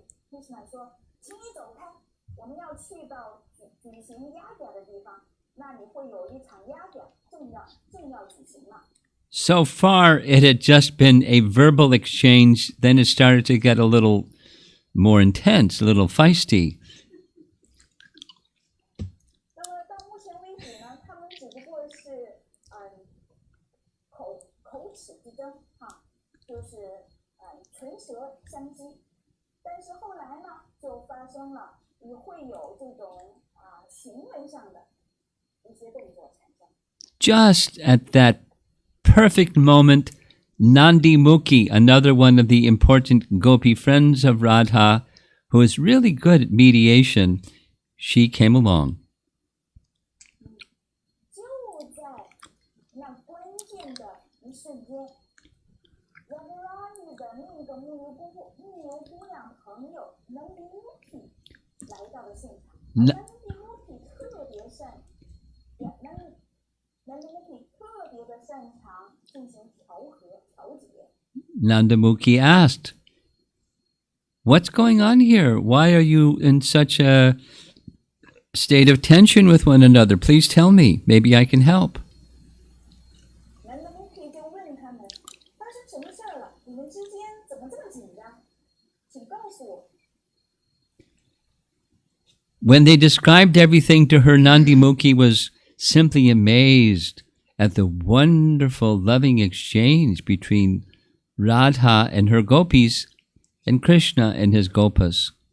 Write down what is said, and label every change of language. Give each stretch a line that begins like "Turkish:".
Chinese: Krishna 说：“请你走开，我们要去到举行压甲的地方，那里会有一场压甲正要举行了。”
English: So far, it had just been a verbal exchange. Then it started to get a little more intense, a little feisty.
Chinese: 那么到目前为止呢，他们只不过是口齿之争就是唇舌相击。但是后来呢，就发生了会有这种行为上的一些动作产生。
English: Just at that perfect moment, Nandi Mukhi, another one of the important gopi friends of Radha, who is really good at mediation, she came along.
Chinese: 就在那关键的一瞬间，Radharani 的那个牧牛姑娘朋友 Nandi Mukhi 来到了现场。 Nandi Mukhi 特别的擅长进行调解。
English: Nandamukhi asked, "What's going on here? Why are you in such a state of tension with one another? Please tell me. Maybe I can help."
Chinese: Nandamukhi 就问他们发生什么事儿了？你们之间怎么这么紧张？请告诉我。
English: When they described everything to her, Nandimukhi was simply amazed at the wonderful, loving exchange between Radha and her gopis and Krishna and his gopas.